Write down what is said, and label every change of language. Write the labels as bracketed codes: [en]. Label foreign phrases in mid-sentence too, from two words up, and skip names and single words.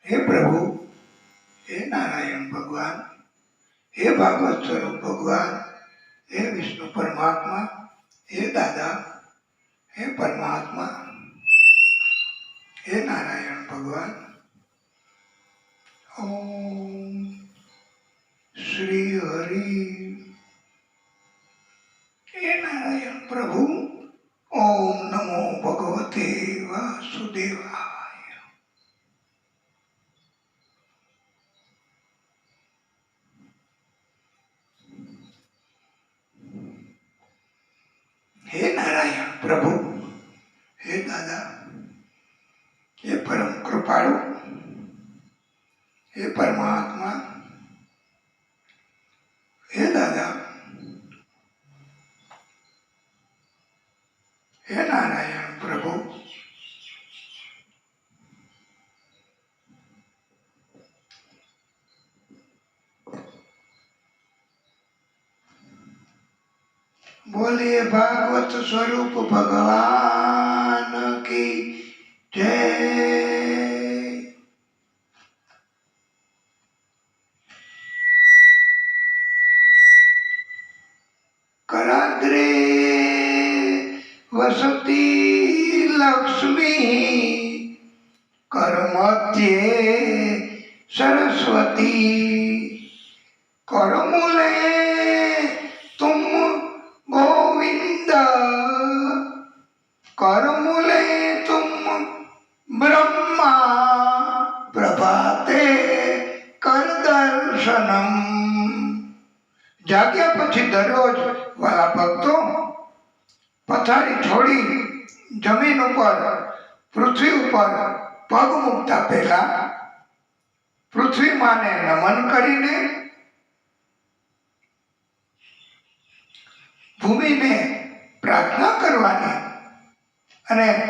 [hi] हे प्रभु, हे नारायण भगवान, हे भागवत स्वरूप भगवान, हे विष्णु परमात्मा, हे दादा, हे परमात्मा, हे नारायण भगवान। [sa] ओम श्री हरि। हे नारायण प्रभु, ओम नमो भगवते वासुदेवाय। [hi] हे नारायण प्रभु, हे दादा, हे परम कृपाळु, हे परमात्मा, हे दादा, हे नारायण प्रभु। बोलिए भागवत स्वरूप भगवान की जय। [sa] कराग्रे वसति लक्ष्मी, करमध्ये सरस्वती, करमूले तुम गोविंद, करमूले तुम ब्रह्मा, प्रभाते कर दर्शनम। [gu] जाग्या પછી દરરોજ વાલા ભક્તો પથારી છોડી જમીન ઉપર પૃથ્વી ઉપર પગ મૂકતા પહેલા પૃથ્વી માને નમન કરીને ભૂમિને પ્રાર્થના કરવાની અને